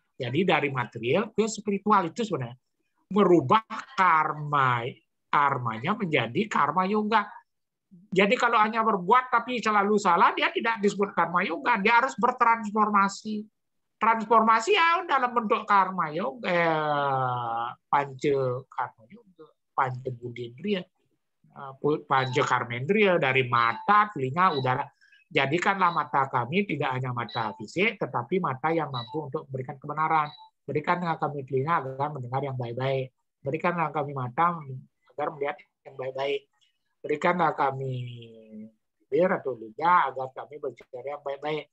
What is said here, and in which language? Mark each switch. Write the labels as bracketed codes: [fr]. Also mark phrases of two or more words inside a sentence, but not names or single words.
[id] Jadi dari material ke spiritual itu sebenarnya merubah karmanya menjadi karma yoga. Jadi kalau hanya berbuat tapi selalu salah, dia tidak disebut karma yoga. Dia harus bertransformasi. Transformasi ya dalam bentuk karma yoga, panca karma yoga, panca budindriya, panca karmendriya, dari mata, telinga, udara. Jadikanlah mata kami tidak hanya mata fisik, tetapi mata yang mampu untuk memberikan kebenaran. Berikanlah kami telinga agar mendengar yang baik-baik. Berikanlah kami mata agar melihat yang baik-baik. Berikanlah kami bibir atau lidah agar kami berbicara yang baik-baik.